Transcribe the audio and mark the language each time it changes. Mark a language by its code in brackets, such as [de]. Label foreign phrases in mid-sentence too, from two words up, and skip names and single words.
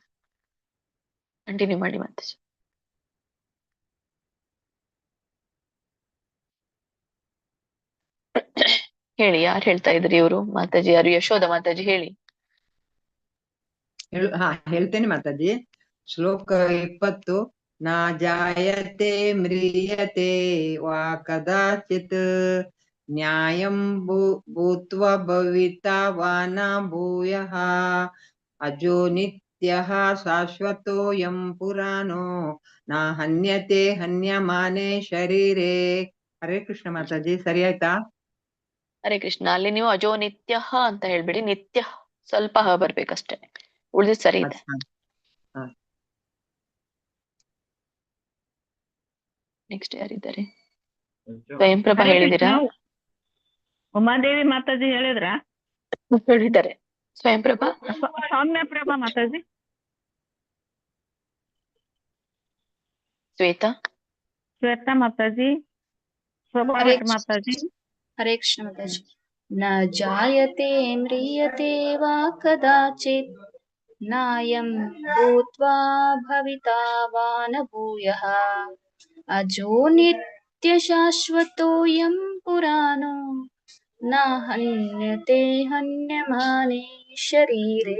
[kn] ಕಂಟಿನ್ಯೂ ಮಾಡಿ ಮಾತಾಜಿ. ಹೇಳಿ, ಯಾರು ಹೇಳ್ತಾ ಇದ್ರಿ? ಇವರು ಮಾತಾಜಿ ಯಾರು? ಯಶೋಧ ಮಾತಾಜಿ ಹೇಳಿ. ಹೇಳ್ತೇನೆ ಮಾತಾಜಿ. ಶ್ಲೋಕ 20. [sa] ನಾ ಜಾಯತೆ ಮ್ರಿಯತೆ ವಾ ಕದಾಚಿತ್ ನ್ಯಾಯಂ ಭೂತ್ವ ಭವಿತಾ ವಾ ನ ಭೂಯಃ ಅಜೋ ನಿತ್ಯಃ ಶಾಶ್ವತೋಯಂ ಪುರಾಣೋ ನ ಹನ್ಯತೆ ಹನ್ಯಮಾನೇ ಶರೀರೇ. [kn] ಹರೇ ಕೃಷ್ಣ ಮಾತಾಜಿ, ಸರಿ ಆಯ್ತಾ? ಹರೇ ಕೃಷ್ಣ. ಅಲ್ಲಿ ನೀವು [sa] ಅಜೋ ನಿತ್ಯ [kn] ಅಂತ ಹೇಳ್ಬೇಡಿ, ನಿತ್ಯ ಸ್ವಲ್ಪ ಹ ಬರ್ಬೇಕಷ್ಟೇ, ಉಳಿದಿದ್ ಸರಿ ಇದೆ. ನೆಕ್ಸ್ಟ್ ಯಾರಿದ್ದಾರೆ? ಸ್ವಯಂ ಪ್ರಭಾ ಹೇಳಿದಿರಾ? ಉಮಾದೇವಿ ಮಾತಾಜಿ ಹೇಳಿದ್ರ? ಹೇಳಿದ್ದಾರೆ. ಸ್ವಯಂ ಪ್ರಭಾ, ಸೌಮ್ಯ ಪ್ರಭಾ ಮಾತಾಜಿ, ಶ್ವೇತಾ ಮಾತಾಜಿ, ಶೋಭಾ ಭಟ್ ಮಾತಾಜಿ. ಹರೇ ಕೃಷ್ಣ ಮಾತಾಜಿ. [sa] न जायते म्रियते वा कदाचित् नायं भूत्वा भविता वा न भूयः अजो नित्यशाश्वतोऽयं पुराणो न हन्यते हन्यमाने शरीरे।